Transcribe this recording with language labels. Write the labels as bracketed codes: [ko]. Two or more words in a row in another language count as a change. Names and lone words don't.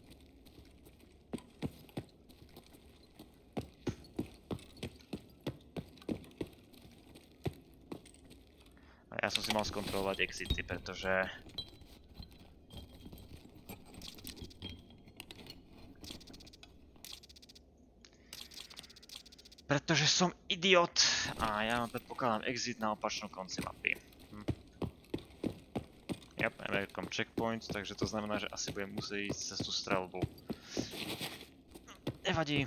[sk] A ja som si mal skontrolovať exity, pretože som idiot a ja predpokladám exit na opačnom konci mapy. [en] Yep, American checkpoint, [sk] takže to znamená, že asi budem musieť ísť cez tú streľbu. Nevadí.